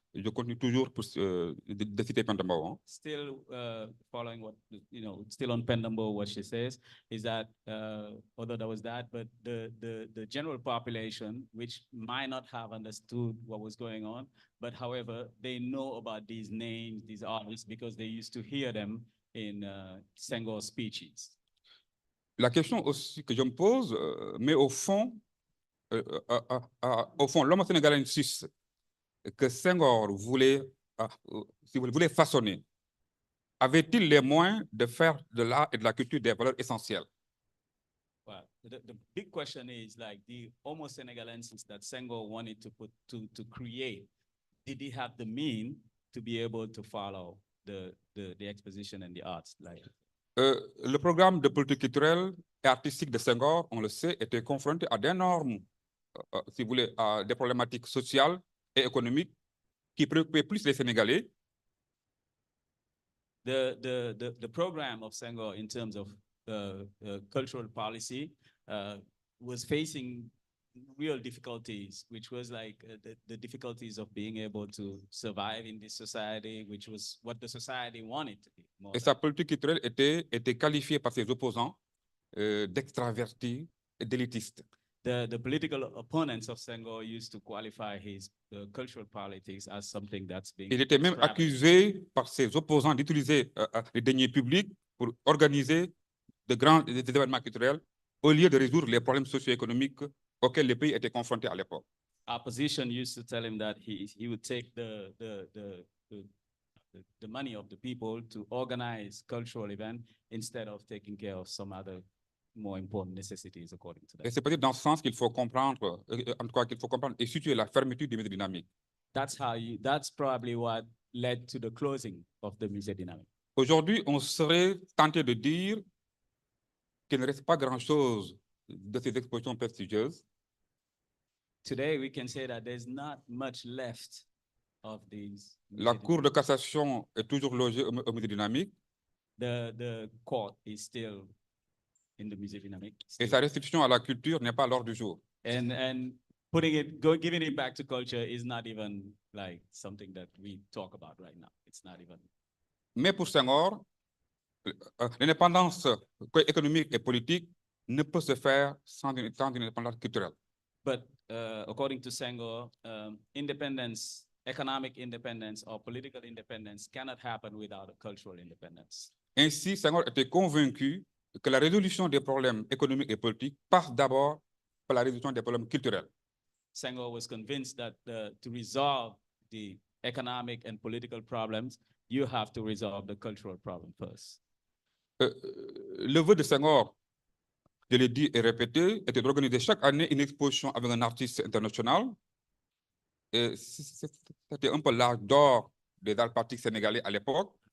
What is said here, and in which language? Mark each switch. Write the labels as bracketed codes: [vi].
[fr] Je continue toujours de citer Pr Babacar. [en] Still following what, still on Pr Babacar, what she says is that, although there was that, but the general population, which might not have understood what was going on, but however, they know about these names, these artists, because they used to hear them in Senghor speeches. [fr] La question aussi que je me pose, mais au fond, l'homme sénégalais suisse que Senghor voulait, si vous voulez, façonner, avait-il les moyens de faire de l'art et de la culture des valeurs essentielles? [en] Well, the big question is like the Homo Senegalensis that Senghor wanted to create. Did he have the means to be able to follow the exposition and the arts? Like, [fr] le programme de politique culturelle et artistique de Senghor, on le sait, était confronté à d'énormes, si vous voulez, à des problématiques sociales et économiques qui préoccupaient plus les Sénégalais. [en] The program of Senghor in terms of cultural policy was facing real difficulties, which was like the difficulties of being able to survive in this society, which was what the society wanted to be. [fr] Et sa politique culturelle était qualifiée par ses opposants d'extravertis et d'élitistes. [en] The political opponents of Senghor used to qualify his cultural politics as something that's being. [fr] Il était même accusé par ses opposants d'utiliser les deniers publics pour organiser des événements culturels au lieu de résoudre les problèmes socio-économiques auxquels le pays était confronté à l'époque. [en] Opposition used to tell him that he would take the money of the people to organize cultural events instead of taking care of some other more important necessities, according to them. [fr] Et c'est peut-être dans ce sens qu'il faut comprendre, en tout cas qu'il faut comprendre et situer la fermeture du musée dynamique. [en] That's probably what led to the closing of the Musée dynamique. [fr] Aujourd'hui, on serait tenté de dire qu'il ne reste pas grand-chose de ces expositions prestigieuses. [en] Today, we can say that there's not much left of these. [fr] La Cour de cassation est toujours logée au musée dynamique. [en] The court is still in the Musée dynamique. [fr] Et sa restitution à la culture n'est pas à l'ordre du jour. [en] And giving it back to culture is not even like something that we talk about right now. It's not even. [fr] Mais pour Senghor, l'indépendance économique et politique ne peut se faire sans une indépendance culturelle. [en] But according to Senghor, independence, economic independence or political independence cannot happen without a cultural independence. [fr] Ainsi, Senghor était convaincu que la résolution des problèmes économiques et politiques passe d'abord par la résolution des problèmes culturels. [en] Senghor was convinced that to resolve the economic and political problems, you have to resolve the cultural problem first. [fr] Le vœu de Senghor, je l'ai dit et répété, était d'organiser chaque année une exposition avec un artiste international. C'était un peu l'âge d'or des arts plastiques sénégalais à l'époque.